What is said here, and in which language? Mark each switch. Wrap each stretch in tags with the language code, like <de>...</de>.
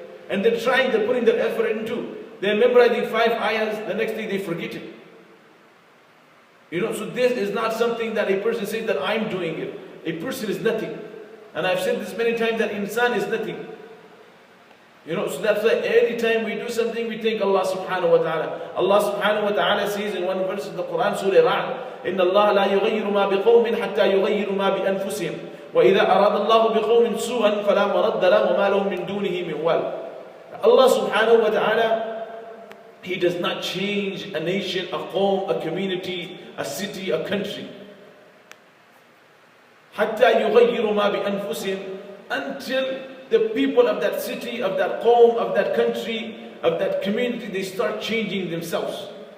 <en>And they're putting their effort into. They're memorizing 5 ayahs, the next day they forget it. So this is not something that a person says that I'm doing it. A person is nothing. And I've said this many times that insan is nothing. So that's why every time we do something, we thank Allah subhanahu wa ta'ala. Allah subhanahu wa ta'ala says in one verse in the Quran, Surah Ra'd,</en> <ar>إِنَّ اللَّهَ لَا يُغَيِّرُ مَا بِقَوْمٍ حَتَّى يُغَيِّرُ مَا بِأَنفُسِهِمْ وَإِذَا أَرَادَ اللَّهُ بِقَوْمٍ سُوءًا فَلَا مَرَدَّ لَهُ وَمَا لَهُم مِّن دُونِهِ مِن وَالٍ.</ar> <en>Allah subhanahu wa ta'ala, He does not change a nation, a qawm, a community, a city, a country.</en> <ar>حَتَّى يُغَيِّرُ مَا بِأَنفُسِهِمْ,</ar> <en>until the people of that city, of that qawm, of that country, of that community, they start changing themselves.</en>